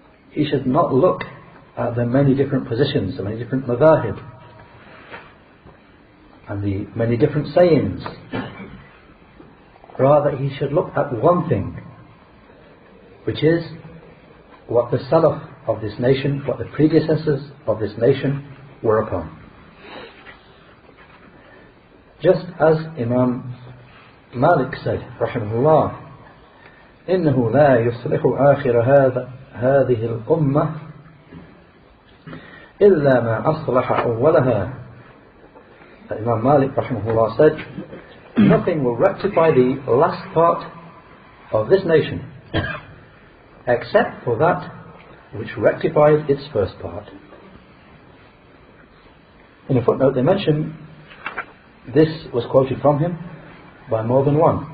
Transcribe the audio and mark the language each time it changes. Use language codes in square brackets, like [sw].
[en] He should not look at the many different positions, the many different madhahib, and the many different sayings. Rather, he should look at one thing, which is what the Salaf of this nation, what the predecessors of this nation were upon. Just as Imam Malik said, rahimahullah, [ar] إنه لا يصلح آخر هذه الأمة إلا ما أصلح أولها. [en] Imam Malik rahimahullah said, nothing will rectify the last part of this nation except for that which rectified its first part. In a footnote they mention this was quoted from him by more than one.